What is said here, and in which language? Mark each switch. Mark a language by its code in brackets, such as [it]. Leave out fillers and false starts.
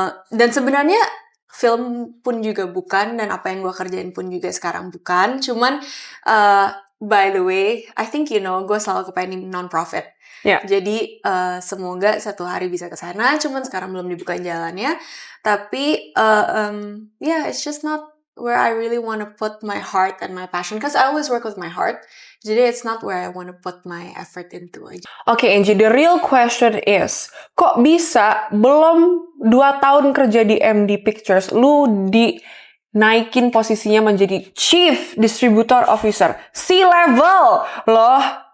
[id] Dan sebenarnya film pun juga bukan, dan apa yang gue kerjain pun juga sekarang bukan. Cuman [en] by the way, I think you know, [id] gue selalu kepengen [en] non-profit. Ya. [id] Jadi semoga satu hari bisa ke sana. Cuman sekarang belum dibuka jalannya. [en] Tapi yeah, it's just not where I really want to put my heart and my passion. Because I always work with my heart. Jadi it's not where I want to put my effort into aja. [id] Oke, Angie, [en] the real question is, [id] kok bisa belum 2 tahun kerja di MD Pictures, lu dinaikin posisinya menjadi Chief Distributor Officer, C-level loh.